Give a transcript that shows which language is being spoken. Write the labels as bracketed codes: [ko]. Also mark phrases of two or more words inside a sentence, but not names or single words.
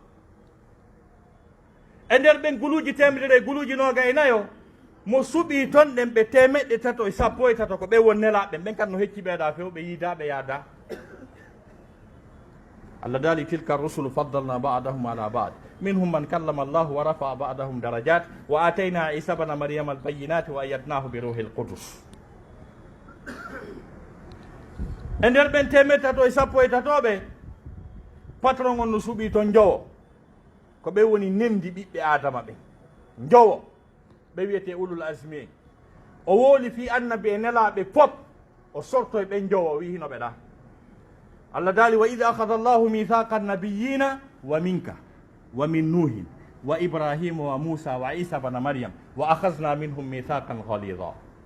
[ff] e nder ɓen guluuji temedere e guluuji 29 mo suɓi ton ɗen ɓe 313 ko ɓe won nelaɓe ɓen kad no hecci ɓeeɗa few ɓe yiidaɓe yaada allah daali [ar] تلك الرسل فضلنا بعضهم على بعض منهم من كلم الله ورفع بعضهم درجات وآتينا عيسى ابن مريم البينات وأيدناه بروح القدس [ff] e nder ɓen 313 patron on no suuɓi toon jowo ko ɓe woni nendi ɓiɓɓe adama ɓen jowo ɓe wiyete [ar] أولو العزم [ff] en o wooli fi annabi e nelaɓe pop o sortoye ɓen jowo o wi hino ɓeɗa allah daali [ar] وإذ أخذ الله ميثاق النبيين ومنك ومن نوح وإبراهيم وموسى وعيسى ابن مريم وأخذنا منهم ميثاقا غليظا